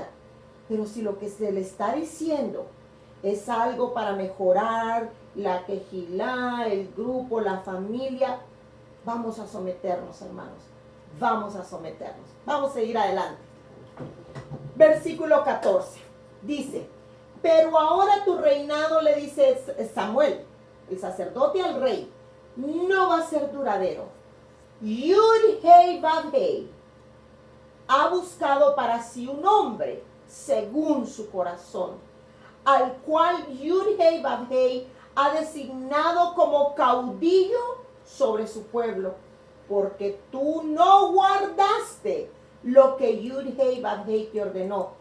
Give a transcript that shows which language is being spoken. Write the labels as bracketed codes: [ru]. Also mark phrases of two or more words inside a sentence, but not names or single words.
[es] Pero si lo que se le está diciendo es algo para mejorar la quejilá, el grupo, la familia, vamos a someternos, hermanos. Vamos a someternos. Vamos a seguir adelante. Versículo 14. Dice: pero ahora tu reinado, le dice Samuel, el sacerdote, al rey, no va a ser duradero. Yud-Hei-Vav-Hei ha buscado para sí un hombre según su corazón, al cual Yud-Hei-Vav-Hei ha designado como caudillo sobre su pueblo, porque tú no guardaste lo que Yud-Hei-Vav-Hei te ordenó.